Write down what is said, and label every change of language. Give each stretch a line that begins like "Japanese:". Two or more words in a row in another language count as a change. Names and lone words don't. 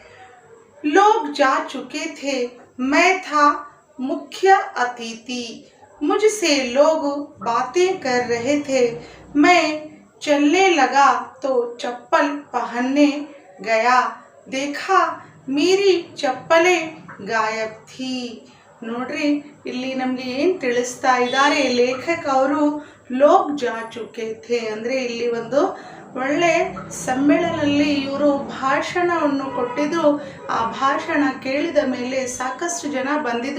Hindi: लोग जा चुके थे, मैं था मुख्य अतिथि। मुझसे लोग बातें कर रहे थे, मैं चलने लगा तो चप्पल पहनने गया, देखा मेरी चप्पलें गायब थी।
Kannada: ನೋಡ್ರಿ, ಇಲ್ಲಿ ನಮಗೆ ಏನು ತಿಳಿಸ್ತಾ ಇದ್ದಾರೆ ಲೇಖಕ ಅವರು?
Hindi: लोग जा चुके थे
Kannada: ಅಂದರೆ ಇಲ್ಲಿ ಒಂದು ಒಳ್ಳೆ ಸಮ್ಮೇಳನದಲ್ಲಿ ಇವರು ಭಾಷಣವನ್ನು ಕೊಟ್ಟಿದ್ರು. ಆ ಭಾಷಣ ಕೇಳಿದ ಮೇಲೆ ಸಾಕಷ್ಟು ಜನ ಬಂದಿದ್ರು.